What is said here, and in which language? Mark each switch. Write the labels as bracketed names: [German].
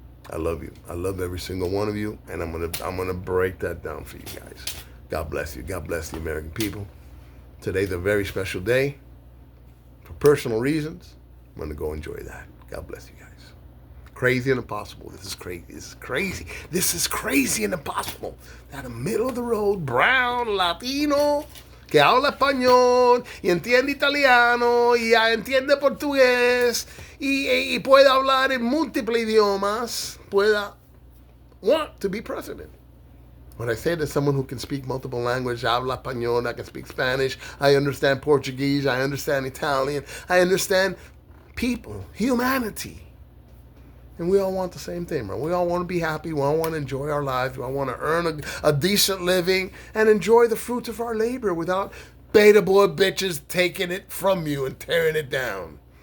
[English] I love you. I love every single one of you, and I'm gonna break that down for you guys. God bless you. God bless the American people. Today's a very special day. personal reasons, I'm going to go enjoy that. God bless you guys. Crazy and impossible. This is crazy. This is crazy. This is crazy and impossible. That a middle of the road, brown, Latino, [Spanish] que habla español, y entiende italiano, y entiende portugués, y puede hablar en múltiples idiomas, pueda [English] want to be president. When I say to someone who can speak multiple languages, [Spanish] habla español, [English] I can speak Spanish, I understand Portuguese, I understand Italian, I understand people, humanity. And we all want the same thing, right? We all want to be happy. We all want to enjoy our lives. We all want to earn a decent living and enjoy the fruits of our labor without beta boy bitches taking it from you and tearing it down.